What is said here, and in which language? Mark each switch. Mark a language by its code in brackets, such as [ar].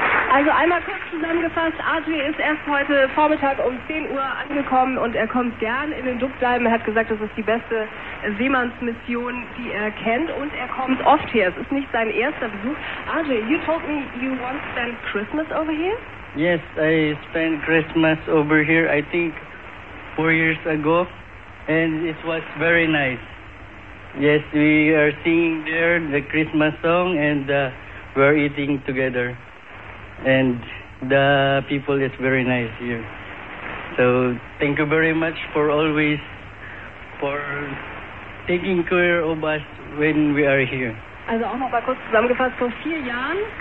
[de] Also einmal kurz zusammengefasst, Ajay ist erst heute Vormittag um 10 Uhr angekommen und er kommt gern in den Dubdalm. Er hat gesagt, das ist die beste Seemannsmission, die er kennt und er kommt oft her. Es ist nicht sein erster Besuch. [en] Ajay, you told me you once spent Christmas over here? Yes, I spent Christmas over here, I think 4 years ago and it was very nice. Yes, we are singing there the Christmas song and we are eating together. And the people is very nice here. So thank you very much for always for taking care of us when we are here. [de] Also auch noch mal kurz zusammengefasst, vor 4 Jahren.